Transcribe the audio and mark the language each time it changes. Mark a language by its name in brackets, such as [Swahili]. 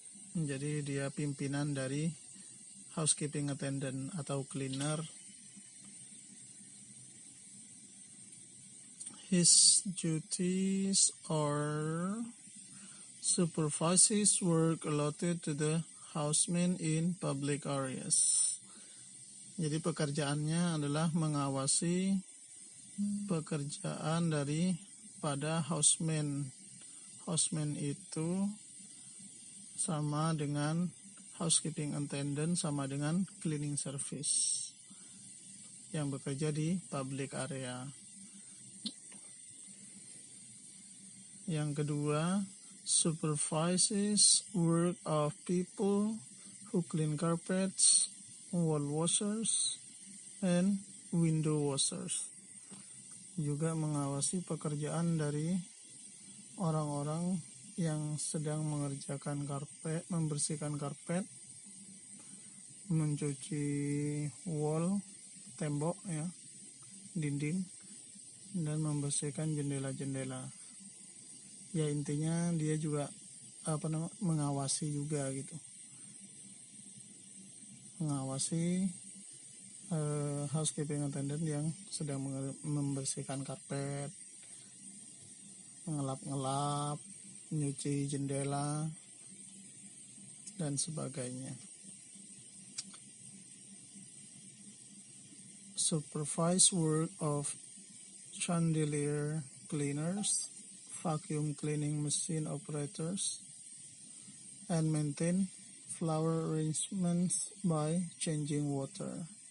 [Indonesian] Jadi dia pimpinan dari housekeeping attendant atau cleaner. [English] His duties are supervises work allotted to the housemen in public areas. [Indonesian] Jadi pekerjaannya adalah mengawasi pekerjaan pada housemen. Housemen itu sama dengan housekeeping attendant, sama dengan cleaning service yang bekerja di public area. [English] Yang kedua, supervises work of people who clean carpets, wall washers, and window washers. [Indonesian] Juga mengawasi pekerjaan dari orang-orang yang sedang mengerjakan karpet, membersihkan karpet, mencuci wall, tembok ya, dinding, dan membersihkan jendela-jendela. Ya intinya dia juga mengawasi juga gitu. Mengawasi housekeeping attendant yang sedang membersihkan karpet, ngelap-ngelap, nyuci jendela, dan sebagainya. [English] Supervise work of chandelier cleaners, vacuum cleaning machine operators, and maintain flower arrangements by changing water.